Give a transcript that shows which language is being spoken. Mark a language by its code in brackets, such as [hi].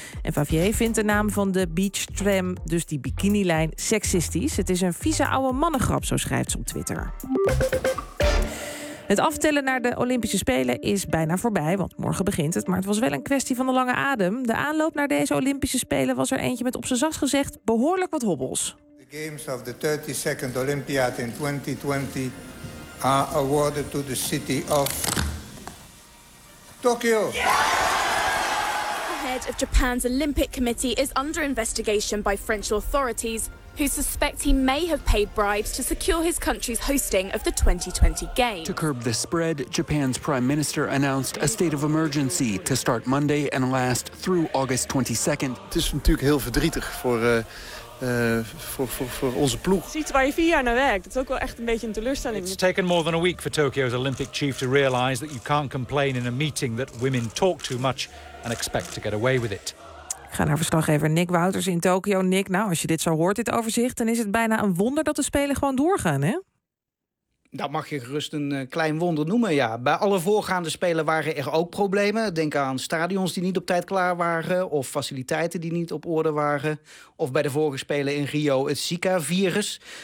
[nl] En Favier vindt de naam van de beach tram, dus die Bikinilijn, seksistisch. Het is een vieze oude mannengrap, zo schrijft ze op Twitter. Het aftellen naar de Olympische Spelen is bijna voorbij, want morgen begint het. Maar het was wel een kwestie van de lange adem. De aanloop naar deze Olympische Spelen was er eentje met op zijn zachtst gezegd behoorlijk wat hobbels. [en] The Games of the 32nd Olympiad in 2020 are awarded to the city of Tokyo. Yeah! The head of Japan's Olympic Committee is under investigation by French authorities, who suspect he may have paid bribes to secure his country's hosting of the 2020 Games. To curb the spread, Japan's prime minister announced a state of emergency to start Monday and last through August 22nd. [nl] Het is natuurlijk heel verdrietig voor onze ploeg. Ziet waar je 4 jaar naar werkt. Dat is ook wel echt een beetje een teleurstelling. [en] It's taken more than a week for Tokyo's Olympic chief to realize that you can't complain in a meeting that women talk too much and expect to get away with it. [nl] Ik ga naar verslaggever Nick Wouters in Tokio. Nick, nou, als je dit zo hoort, dit overzicht, dan is het bijna een wonder dat de Spelen gewoon doorgaan, hè? Dat mag je gerust een klein wonder noemen, ja. Bij alle voorgaande Spelen waren er ook problemen. Denk aan stadions die niet op tijd klaar waren, of faciliteiten die niet op orde waren, of bij de vorige Spelen in Rio het Zika-virus.